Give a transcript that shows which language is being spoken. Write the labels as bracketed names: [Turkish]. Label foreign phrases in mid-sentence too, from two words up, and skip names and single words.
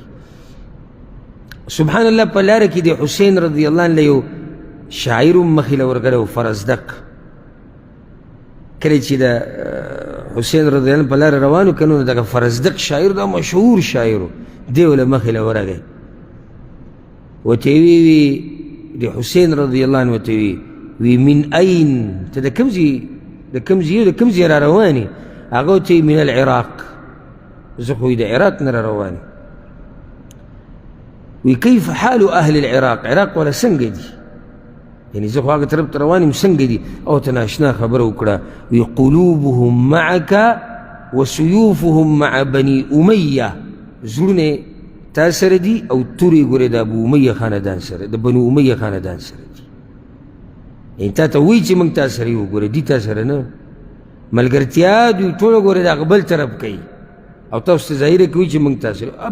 [Pashto] سبحان الله په لاره کې د حسین [Arabic] رضی الله عنه [Pashto] یو شاعر هم مخې له ورغلی و، فرزدق. کله چې د حسین [Arabic] رضی الله عنه [Pashto] په لاره روان و که نو دغه فرزدق شاعر دا مشهور شاعر و، دی له مخې له ورغی ورته وی د حسین [Arabic] رضی الله عنه [Pashto] ورته وی [Arabic] من این [Pashto] ته د کوم ځای د کوم ځای را روان یې؟ هغه ورته [Arabic] من العراق، [Pashto] زه خو د عراق نه را روان یم. وی [Arabic] کیف حال اهل العراق، [Pashto] عراق والا څنګه دي؟ یعنې زه خو هغه طرف ته روان یم، څنګه دي؟ او ته ناشنا خبره وکړه. وی [Arabic] قلوبهم معک وسيوفهم مع بني امیه، [Pashto] زړونه تا سره دي او تورې ګورې د ابو امیه خاندان سره، د بنو امیه خاندان سره دي. یعنې تا ته وایي چې موږ تا سره یو، ګوره دي تا سره نه. ملګرتیا دوی ټوله ګوره د هغه بل طرف کوي او تاسو ته ظاهره کوي چې موږ تا سره.